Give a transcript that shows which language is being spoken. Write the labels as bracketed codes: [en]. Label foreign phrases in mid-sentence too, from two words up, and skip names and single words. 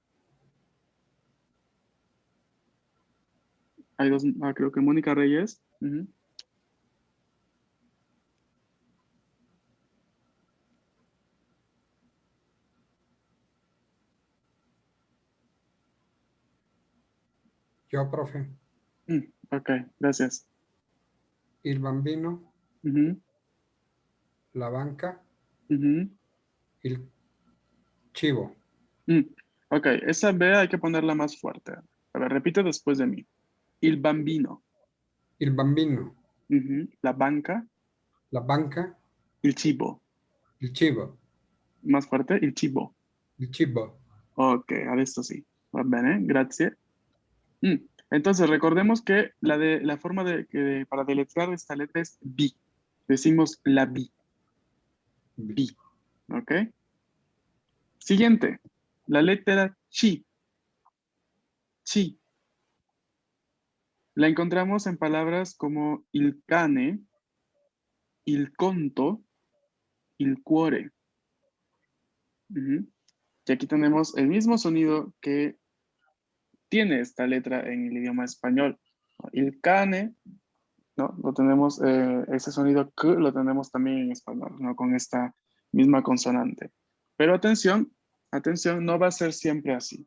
[es] Hay dos, creo que Mónica Reyes. Ujú. Yo, profe, Ok, gracias. [it] il bambino, Ujú, la banca, ujú. il chivo, [es] Mm, Ok, esa B hay que ponerla más fuerte. A ver, repite después de mí. [it] Il bambino. il bambino, Ujú. La banca, la banca, il cibo. il chivo, [es] Más fuerte, [it] il cibo. il cibo. Ok, adesso sí. Va bene, grazie. [es] Mm, Entonces, recordemos que la forma para deletrear esta letra es B. Decimos la B. B. ¿Ok? Siguiente. La letra chi. Chi. La encontramos en palabras como [it] il cane, il conto, il cuore. Ujú. [es] Y aquí tenemos el mismo sonido que tiene esta letra en el idioma español. [it] Il cane, ¿no? [es] Lo tenemos, ese sonido K lo tenemos también en español, ¿no? Con esta misma consonante. Pero atención, atención, no va a ser siempre así.